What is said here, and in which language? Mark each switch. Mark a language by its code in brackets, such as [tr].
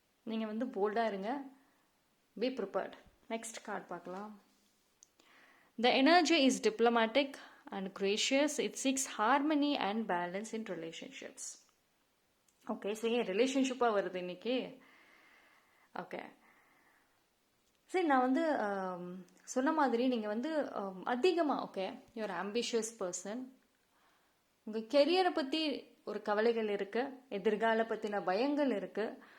[ta] நீங்கள் வந்து போல்டாக இருங்க, [en] Be prepared. [ta] நெக்ஸ்ட் கார்டு பார்க்கலாம். [en] The energy is diplomatic and gracious. It seeks harmony and balance in relationships. [ta] Okay, so ஏன் ரிலேஷன்ஷிப்பாக வருது இன்னைக்கு? ஓகே, சரி, நான் வந்து சொன்ன மாதிரி நீங்கள் வந்து அதிகமாக ஓகே [en] You are ambitious person. [ta] உங்கள் கெரியரை பற்றி ஒரு கவலைகள் இருக்குது, எதிர்கால பற்றின பயங்கள் இருக்குது.